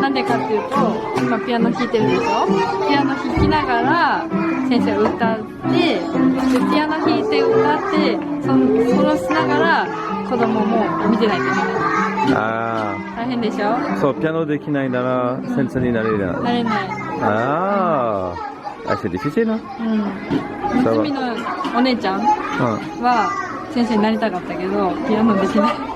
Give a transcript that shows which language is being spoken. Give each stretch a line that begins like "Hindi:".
Japanese: なんでかっていうと、今ピアノ弾いてるでしょ。ピアノ弾きながら先生歌って、でピアノ弾いて歌って、そのしながら子供も見てないといけない。ああ、大変でしょ。そう、ピアノできないなら先生になれない。なれない。
French: ああ、c'est difficile, hein?
Japanese: 娘のお姉ちゃんは先生になりたかったけど、ピアノできない。